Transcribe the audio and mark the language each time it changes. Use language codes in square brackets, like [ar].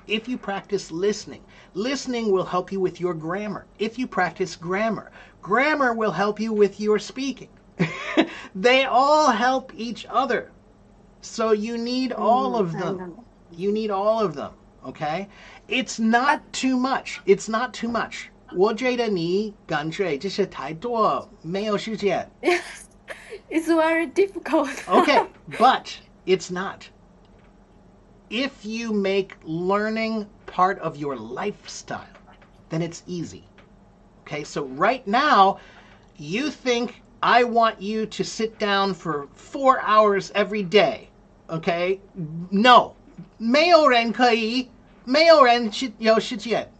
[en] If you practice listening, listening will help you with your grammar. If you practice grammar, grammar will help you with your speaking. They all help each other. So you need all of them. You need all of them, okay? It's not too much. It's not too much. [zh] 我觉得你感觉这是太多，没有时间。 [en] It's very difficult. Okay, but it's not. If you make learning part of your lifestyle, then it's easy. Okay, so right now, you think I want you to sit down for 4 hours every day. Okay? No. [zh] 没有人可以，没有人有时间。